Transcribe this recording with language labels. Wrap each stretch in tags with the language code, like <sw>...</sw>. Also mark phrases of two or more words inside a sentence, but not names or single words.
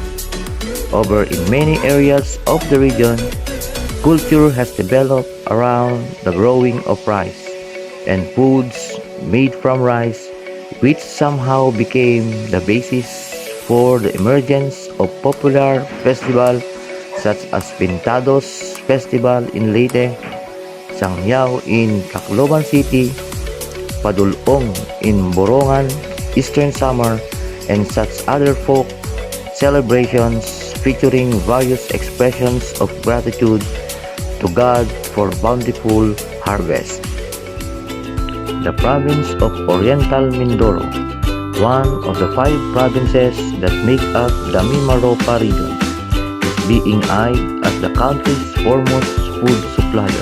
<en>In many areas of the region, culture has developed around the growing of rice and foods made from rice, which somehow became the basis for the emergence of popular festivals such as Pintados Festival in Leyte, Sangyao in Tacloban City, Padulong in Borongan, Eastern Samar, and such other folk celebrations featuring various expressions of gratitude to God for bountiful harvest. The province of Oriental Mindoro, one of the 5 provinces that make up the Mimaropa region, is being eyed as the country's foremost food supplier.</en>